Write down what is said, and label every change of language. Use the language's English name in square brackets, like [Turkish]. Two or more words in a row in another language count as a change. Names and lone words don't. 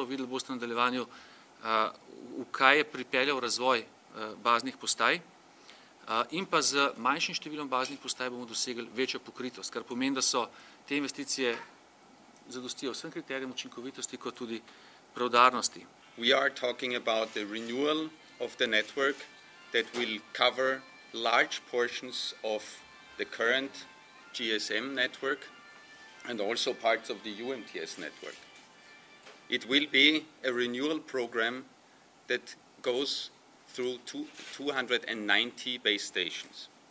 [Slovenian] Videli boste v nadaljevanju, v kaj je pripeljal razvoj baznih postaj. In pa z manjšim številom baznih postaj bomo dosegli večjo pokritost, kar pomeni, da so te investicije zadostijo vsem kriterijem učinkovitosti kot tudi preudarnosti. [English] We are talking about the renewal of the network that will cover large portions of the current GSM network and also parts of the UMTS network. It will be a renewal program that goes through 290 base stations.